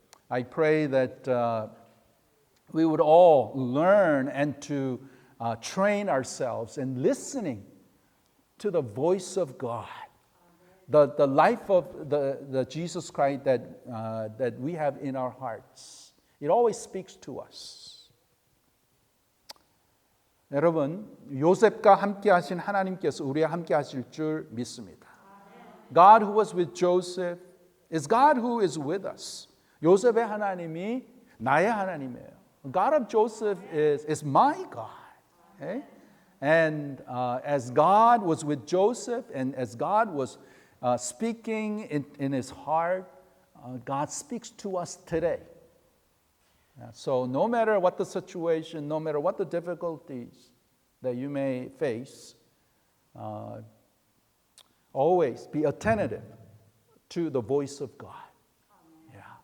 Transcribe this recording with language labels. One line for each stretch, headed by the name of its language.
English: I pray that we would all learn and to train ourselves in listening to the voice of God, the life of the Jesus Christ that we have in our hearts. It always speaks to us.
Korean: 여러분, 요셉과 함께 하신 하나님께서 우리와 함께 하실 줄 믿습니다.
English: God who was with Joseph is God who is with us.
Korean: 요셉의 하나님이 나의 하나님이에요.
English: God of Joseph is my God. Okay? And as God was with Joseph and as God was speaking in his heart, God speaks to us today. So no matter what the situation, no matter what the difficulties that you may face, always be attentive to the voice of God. Yeah.